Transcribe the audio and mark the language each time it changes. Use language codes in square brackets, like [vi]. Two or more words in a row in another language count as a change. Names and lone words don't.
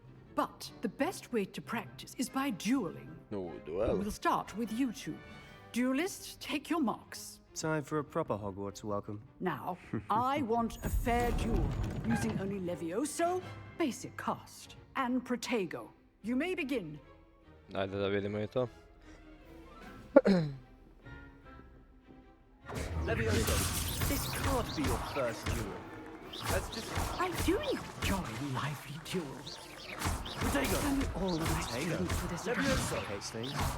[en] But the best way to practice is by dueling. No, duel. We'll start with you two. Duelists, take your marks. Time for a proper Hogwarts welcome. Now, I want a fair duel, using only Levioso, basic cast, and Protego. You may begin. [sr] Ajde da vidimo I to. [en] Levioso, this can't be your first duel. That's just... I do enjoy lively duels. Protego! Tell me all of my students for this Levioso hates things.